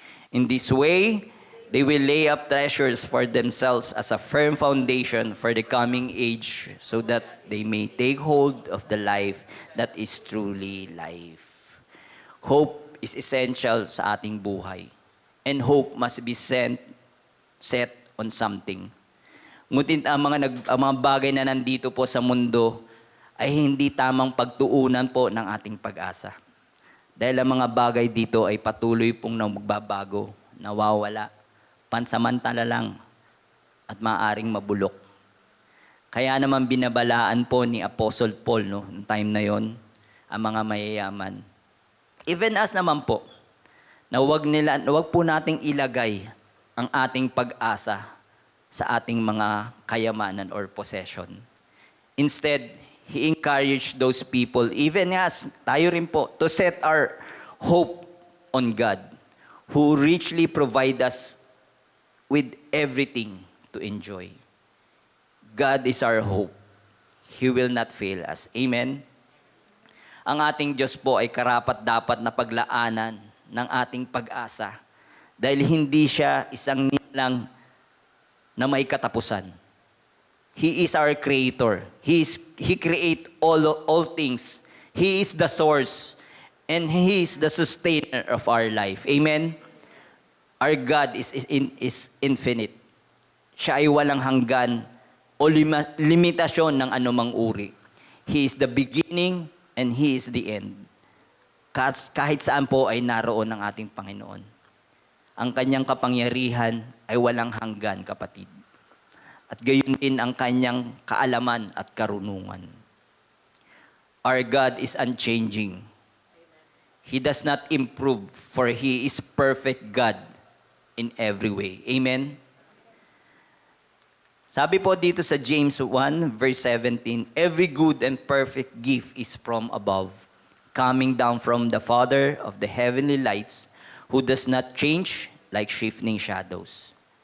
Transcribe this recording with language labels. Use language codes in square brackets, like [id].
[en] In this way, they will lay up treasures for themselves as a firm foundation for the coming age, so that they may take hold of the life that is truly life." Hope is essential [tl] sa ating buhay. [en] And hope must be set on something. [tl] Ngunit ang mga bagay na nandito po sa mundo ay hindi tamang pagtuunan po ng ating pag-asa. Dahil ang mga bagay dito ay patuloy pong magbabago, nawawala, pansamantala lang, at maaaring mabulok. Kaya naman binabalaan po ni Apostle Paul, no, noong time na yon, ang mga mayayaman. [en] Even us [tl] naman po, na wag po nating ilagay ang ating pag-asa sa ating mga kayamanan or possession. [en] Instead, He encouraged those people, even us, [tl] tayo rin po, [en] to set our hope on God, who richly provide us with everything to enjoy. God is our hope. He will not fail us. Amen? [tl] Ang ating Diyos po ay karapat-dapat na paglaanan ng ating pag-asa dahil hindi siya isang nilang na may katapusan. [en] He is our creator. He create all things. He is the source and He is the sustainer of our life. Amen? Our God is infinite. [tl] Siya ay walang hanggan o limitasyon ng anumang uri. [en] He is the beginning and He is the end. [tl] Kahit saan po ay naroon ang ating Panginoon. Ang kanyang kapangyarihan ay walang hanggan, kapatid. At gayon din ang kanyang kaalaman at karunungan. [en] Our God is unchanging. He does not improve, for He is perfect God in every way. Amen? [tl] Sabi po dito sa [en] James 1, verse 17, every good and perfect gift is from above, coming down from the Father of the heavenly lights, who does not change like shifting shadows.